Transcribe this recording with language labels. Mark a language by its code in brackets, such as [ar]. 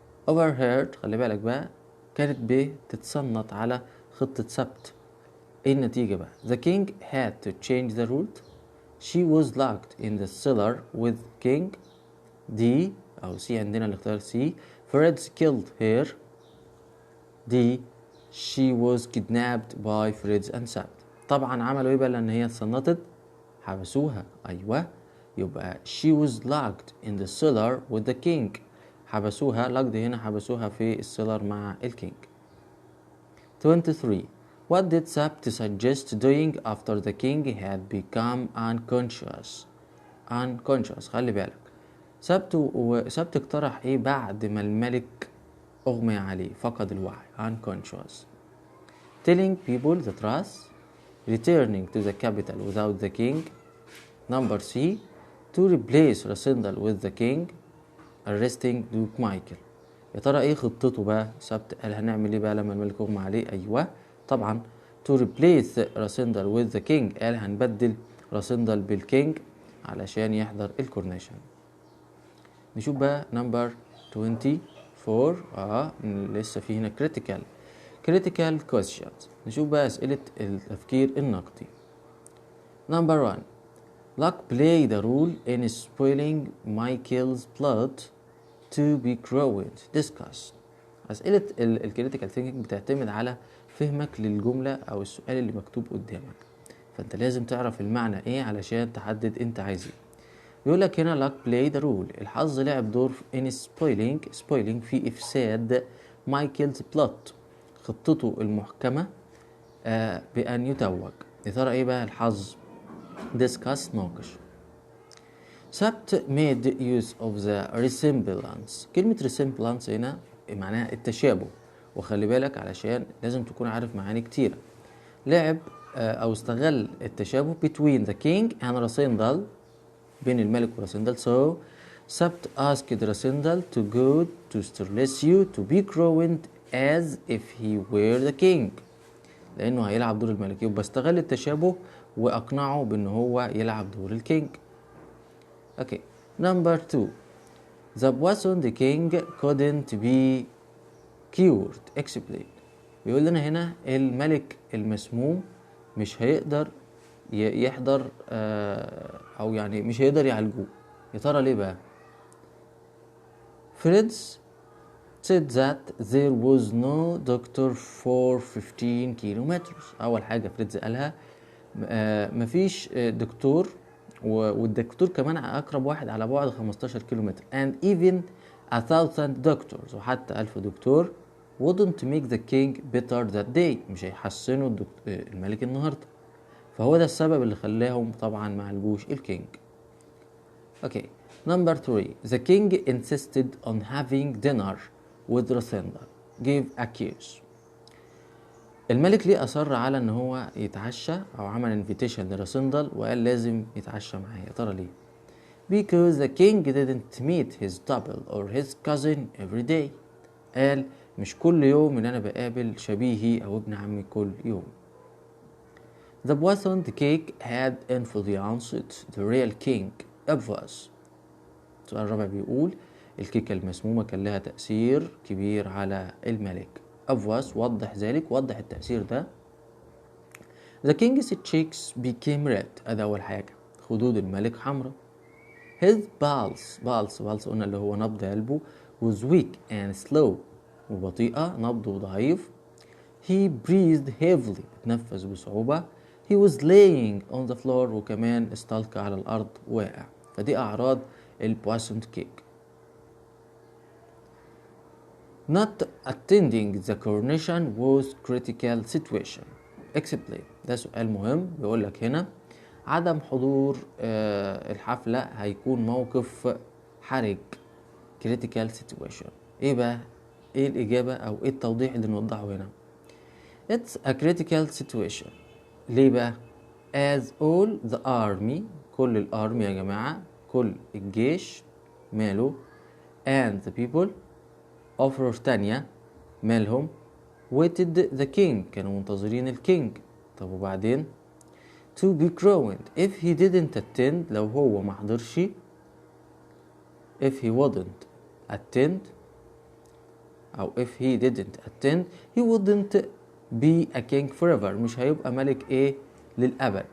[ar] overheard خلي بالك بقى كانت بتتصنت على خطة سبت. ايه النتيجة بقى؟ [en] The king had to change the route. She was locked in the cellar with king. D أو C [ar] عندنا الاختيار [en] C. Fritz killed her. D. She was kidnapped by Fritz and Sabt. [ar] طبعا عملوا ايه بقى لان هي اتصنتت؟ حبسوها. ايوه. [en] يبقى she was locked in the cellar with the king. [ar] حبسوها. locked هنا حبسوها في السيلر مع الكينج. 23. [en] What did Sabt suggest doing after the king had become unconscious? [ar] خلي بالك. سبت اقترح ايه بعد ما الملك اغمي عليه فقد الوعي. [en] unconscious. telling people the truth. returning to the capital without the king. Number C. to replace Rasindal with the king. arresting Duke Michael. [ar] يا ترى ايه خطته بقى؟ سبت قال هنعمل ايه بقى لما الملك اغمى عليه؟ ايوه طبعا [en] to replace Rasindal with the king [ar] قال هنبدل راسندل بالكينج علشان يحضر الكورنيشن. نشوف بقى نمبر 24. لسه في هنا [en] critical questions. [ar] نشوف بقى أسئلة التفكير النقدي. [en] Number 1. Luck played a role in spoiling Michael's plot to be ruined. Discuss. [ar] أسئلة الكريتيكال ثينكينج بتعتمد على فهمك للجملة أو السؤال اللي مكتوب قدامك، فأنت لازم تعرف المعنى إيه علشان تحدد أنت عايز إيه. بيقولك هنا [en] luck played a role. [ar] الحظ لعب دور [en] in spoiling [ar] في إفساد مايكلز بلوت خطته المحكمة بأن يتوج. يا ترى إيه بقى الحظ؟ discuss ناقش. [en] Sapt made use of the resemblance. [ar] كلمة resemblance هنا معناها التشابه، وخلي بالك علشان لازم تكون عارف معاني كتيرة. لعب أو استغل التشابه [en] between the king and [ar] راسندل، بين الملك وراسندل. [en] so Sapt asked Rassendyll to go to Strelitio to be crowned as if he were the king، [ar] لأنه هيلعب دور الملك. يبقى استغل التشابه وأقنعه بأنه هو يلعب دور الكينج. [en] Okay. Number 2. The poisoned king couldn't be cured. [ar] Explain. بيقول لنا هنا الملك المسموم مش هيقدر يحضر او يعني مش هيقدر يعالجوه. يا ترى ليه بقى؟ [en] Fritz said that there was no doctor for 15 kilometers. [ar] اول حاجه فريدز قالها مفيش دكتور، والدكتور كمان اقرب واحد على بعد 15 كيلومتر. [en] and even 1,000 doctors، [ar] وحتى 1000 دكتور [en] wouldn't make the king better that day، [ar] مش هيحسنوا الملك النهارده. فهو ده السبب اللي خلاهم طبعا ما عالجوش الكينج. [en] Okay, number 3. The king insisted on having dinner with Rosenda. Gave a kiss. [ar] الملك ليه أصر على إن هو يتعشى أو عمل invitation لراسندل وقال لازم يتعشى معاه. يا ترى ليه؟ [en] Because the king didn't meet his double or his cousin every day. [ar] قال مش كل يوم إن أنا بقابل شبيهي أو ابن عمي كل يوم. [en] The poisoned cake had influenced the real king. obvious. [ar] السؤال الرابع بيقول الكيكة المسمومة كان لها تأثير كبير على الملك. obvious وضح ذلك، وضح التأثير ده. [en] The king's cheeks became red. [ar] هذا أول حاجة. خدود الملك حمراء. [en] His pulse [ar] قلنا اللي هو نبض قلبه [en] was weak and slow، [ar] وبطيئة، نبضه ضعيف. [en] He breathed heavily، [ar] تنفس بصعوبة. [en] He was laying on the floor، [ar] وكمان استلقى على الأرض واقع. فدي أعراض البويسونed كيك. [en] Not attending the coronation was critical situation. [ar] Explain. ده سؤال مهم. بيقول لك هنا عدم حضور الحفلة هيكون موقف حرج. [en] critical situation. [ar] ايه بقى؟ ايه الإجابة أو ايه التوضيح اللي نوضحه هنا؟ [en] It's a critical situation. [ar] ليه بقى؟ [en] As all the army، [ar] كل الارمي يا جماعة، كل الجيش ماله، [en] and the people of [ar] روشتانيا مالهم، [en] waited the king، [ar] كانوا منتظرين الكينج. طب وبعدين [en] to be crowned if he didn't attend، [ar] لو هو ما حضرش، [en] if he wouldn't attend أو if he didn't attend he wouldn't be a king forever، [ar] مش هيبقى ملك ايه للأبد.